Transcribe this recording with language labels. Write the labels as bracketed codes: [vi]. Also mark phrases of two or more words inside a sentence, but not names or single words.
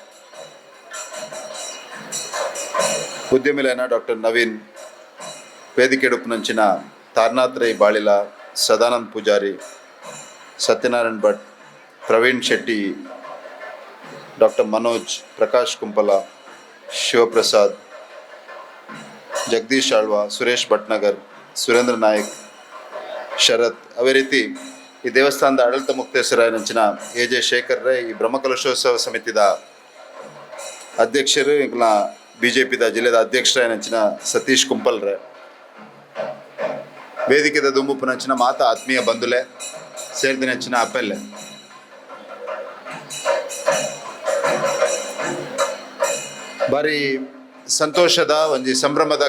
[tcy] ಉದ್ಯಮಿಲೇನ ಡಾಕ್ಟರ್ ನವೀನ್ ವೇದಿಕೆ ಉಪನಂಚಿನ ತಾರನಾಥ್ ರೈ ಬಾಳಿಲ ಸದಾನಂದ್ ಪೂಜಾರಿ ಸತ್ಯನಾರಾಯಣ್ ಭಟ್ ಪ್ರವೀಣ್ ಶೆಟ್ಟಿ ಡಾಕ್ಟರ್ ಮನೋಜ್ ಪ್ರಕಾಶ್ ಕುಂಪಲ ಶಿವಪ್ರಸಾದ್ ಜಗದೀಶ್ ಆಳ್ವ ಸುರೇಶ್ ಭಟ್ನಗರ್ ಸುರೇಂದ್ರ ನಾಯಕ್ ಶರತ್ ಅವೇ ರೀತಿ ಈ ದೇವಸ್ಥಾನದ ಆಡಳಿತ ಮುಕ್ತೇಶ್ವರಂಚಿನ ಎ.ಜೆ. ಶೇಖರ್ ರೈ ಈ ಬ್ರಹ್ಮಕಲಶೋತ್ಸವ ಸಮಿತಿದ ಅಧ್ಯಕ್ಷರು ಇಂಕಲ್ನ ಬಿಜೆಪಿದ ಜಿಲ್ಲೆದ ಅಧ್ಯಕ್ಷರಂಚಿನ ಸತೀಶ್ ಕುಂಪಲ್ ರೈ ವೇದಿಕೆದ ದುಂಬುಪುನಂಚಿನ ಮಾತ ಆತ್ಮೀಯ ಬಂಧುಲೆ ಸೇರಿದಿನಂಚಿನ ಅಪ್ಪೆಲ್ಲೆ ಬಾರಿ ಸಂತೋಷದ ಒಂದು ಸಂಭ್ರಮದ